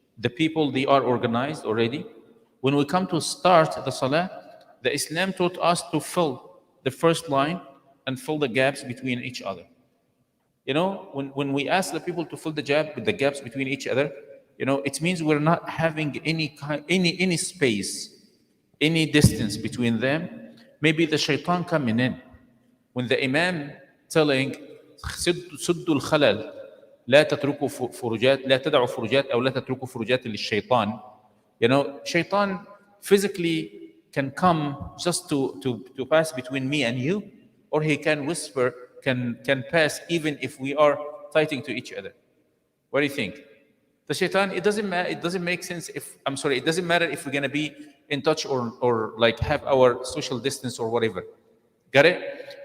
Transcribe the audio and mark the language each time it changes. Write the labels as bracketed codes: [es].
[en] The people, they are organized already. When we come to start the salah, the Islam taught us to fill the first line and fill the gaps between each other. You know, when we ask the people to fill the gaps between each other, you know, it means we're not having any space, any distance between them. Maybe the shaitan coming in. When the Imam telling [ar] سدوا الخلل لا تتركوا فرجات لا تدعوا فرجات أو لا تتركوا فرجات للشيطان. [en] You know, shaitan physically can come just to pass between me and you, or he can whisper, can pass even if we are fighting to each other. What do you think? The shaitan, it doesn't make sense if, it doesn't matter if we're going to be in touch or like have our social distance or whatever. Got it?